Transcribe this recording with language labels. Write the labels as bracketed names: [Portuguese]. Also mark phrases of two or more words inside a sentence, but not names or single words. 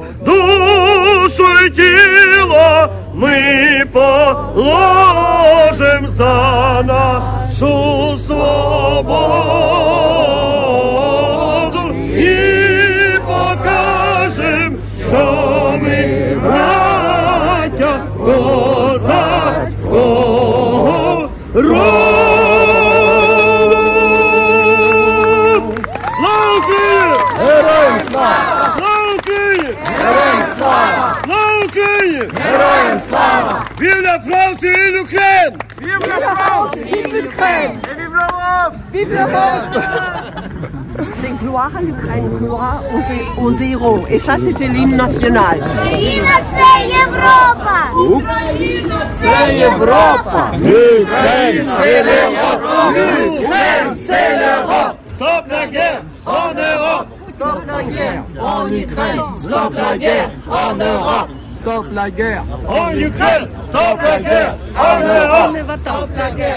[Ukrainian] Душу й тіло ми положим за нашу свободу і покажем, що ми браття козацького роду. Героям слава! Слава Україні! Героям слава! Слава Україні! Героям слава! [French] Vive la France et l'Ukraine! Vive la France! Vive l'Ukraine! Et vive l'Europe! Vive l'Europe! C'est gloire à l'Ukraine, gloire aux héros. Et ça, c'était l'hymne national. [Ukrainian] Україна – це Європа! Україна – це Європа! Ukraine, [French] c'est l'Europe! Ukraine, c'est l'Europe! Stop la guerre en Europe! Stop la guerre en Ukraine! Stop la guerre en Europe! Stop la guerre En Ukraine! Stop la guerre en Europe! Stop la guerre